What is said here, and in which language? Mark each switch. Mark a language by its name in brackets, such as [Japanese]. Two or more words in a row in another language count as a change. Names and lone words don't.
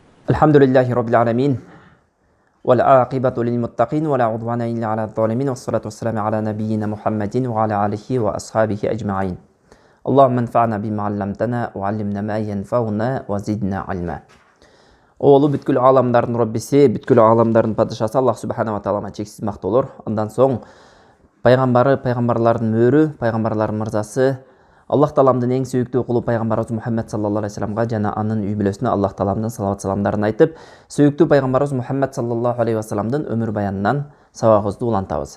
[Arabic] الحمد لله رب العالمين. والعاقبة للمتقين ولا عدوان إلا على الظالمين والصلاة والسلام على نبينا محمد وعلى آله وأصحابه أجمعين. اللهم انفعنا بما علمتنا وعلمنا ما ينفعنا وزدنا علما. [Kyrgyz] Оолу бүткүл аламдардын Роббиси, бүткүл аламдардын падышасы Аллах субханала таалама чексиз мактоолор. Андан соң пайгамбары, пайгамбарлардын мөрү, пайгамбарлардын мырзасы Аллах тааламдын эң сүйүктүү кулу пайгамбарыбыз Мухаммад [Arabic] صلى الله عليه وسلم [Kyrgyz] жана анын үй бүлөсүнө Аллах тааламдын салават саламдарын айтып, сүйүктүү пайгамбарыбыз Мухаммад [Arabic] صلى الله عليه وسلم [Kyrgyz] өмүр баянынан сабагыбызды улантабыз.